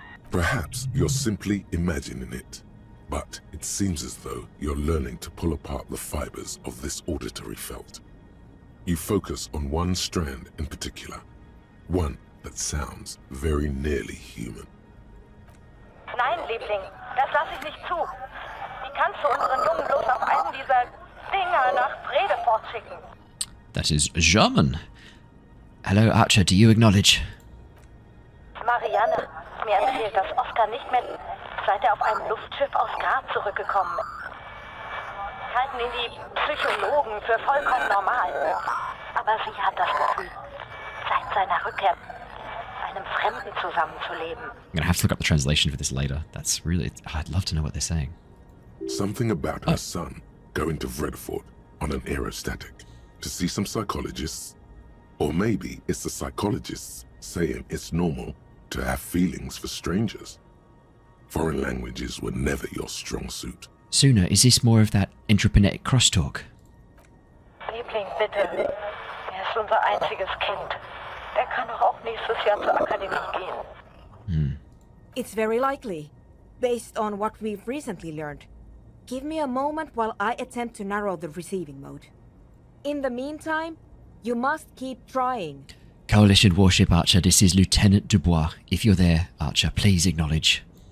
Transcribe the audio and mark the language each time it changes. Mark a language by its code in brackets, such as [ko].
[en] Perhaps you're simply imagining it, but it seems as though you're learning to pull apart the fibers of this auditory felt. You focus on one strand in particular, one that sounds very nearly human. [de] Nein, Liebling, das lasse ich nicht zu. Wie kannst du unseren Jungen bloß auf einen dieser Dinger nach Bredefort schicken? [en] That is German. Hello, Archer, do you acknowledge? [de] Marianne, mir erzählt, dass Oscar nicht mehr, seit er auf einem Luftschiff aus Graz zurückgekommen ist. Halten ihn die Psychologen für vollkommen normal. Aber sie hat das Gefühl, seit seiner Rückkehr einem Fremden zusammenzuleben. [en] I'm going to have to look up the translation for this later. That's really... I'd love to know what they're saying. Something about her son going to Vredefort on an aerostatic to see some psychologists. Or maybe it's the psychologists saying it's normal to have feelings for strangers. Foreign languages were never your strong suit. Suna, is this more of that intraplanetic crosstalk? [de] Liebling, bitte. Er ist unser einziges Kind. Er kann doch auch nächstes Jahr zur Akademie gehen. [en] It's very likely, based on what we've recently learned. Give me a moment while I attempt to narrow the receiving mode. In the meantime, you must keep trying. Coalition Warship Archer, this is Lieutenant Dubois. If you're there, Archer, please acknowledge.